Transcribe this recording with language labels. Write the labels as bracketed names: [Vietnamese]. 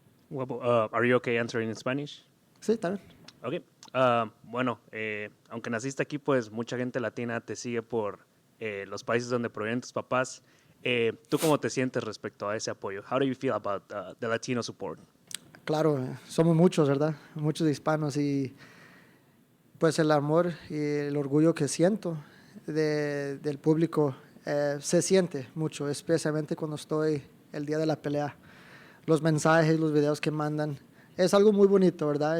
[English] Well, are you okay answering in Spanish? [Spanish] Sí, está bien. [English] Okay. [Spanish] Bueno, aunque naciste aquí, pues mucha gente latina te sigue por los países donde provienen tus papás. ¿Tú cómo te sientes respecto a ese apoyo? [English] How do you feel about the Latino support? [Spanish] Claro, somos muchos, ¿verdad? Muchos hispanos y pues el amor y el orgullo que siento del público se siente mucho, especialmente cuando estoy el día de la pelea. Los mensajes, los videos que mandan, es algo muy bonito, ¿verdad?